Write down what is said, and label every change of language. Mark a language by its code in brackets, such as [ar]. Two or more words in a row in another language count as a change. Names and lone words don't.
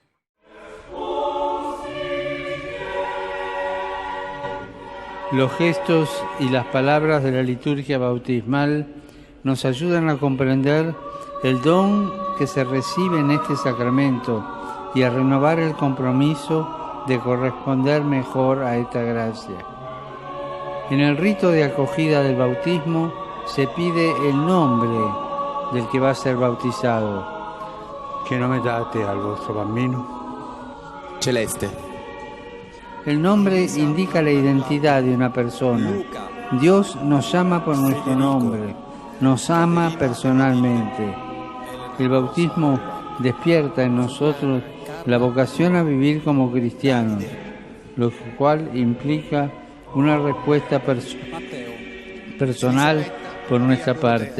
[es] Los gestos y las palabras de la liturgia bautismal nos ayudan a comprender el don que se recibe en este sacramento y a renovar el compromiso de corresponder mejor a esta gracia. En el rito de acogida del bautismo se pide el nombre del que va a ser bautizado. [it] Che nome date al vostro bambino? Celeste. [es] El nombre indica la identidad de una persona. Dios nos llama por nuestro nombre, nos ama personalmente. El bautismo despierta en nosotros la vocación a vivir como cristianos, lo cual implica una respuesta personal por nuestra parte.